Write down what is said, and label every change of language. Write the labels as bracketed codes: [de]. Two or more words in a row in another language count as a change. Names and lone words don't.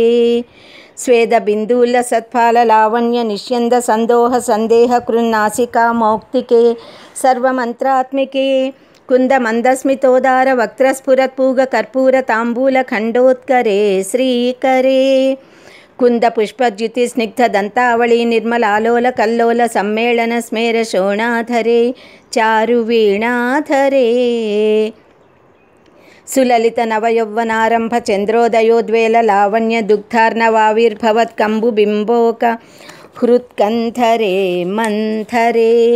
[sa] స్వేద బిందూల సత్ఫాల లావణ్య నిష్యంద సందోహ సందేహ కృన్నాసికా మౌక్తికే సర్వమంత్రాత్మికే. కుంద మందస్మితోదార వక్త్రస్ఫురత్పూగ కర్పూర తాంబూల ఖండోత్కరే శ్రీకరే. कुन्दपुष्पद्युति स्निग्धदन्तावळी निर्मलालोल कल्लोल सम्मेलन स्मेर शोणाधरे चारुवीणाधरे सुललित नवयौवनारंभ चंद्रोदयोद्वेल लावण्य दुग्धार्णवाविर्भवत्कम्बुबिम्बोक हृत्कन्धरे मंथरे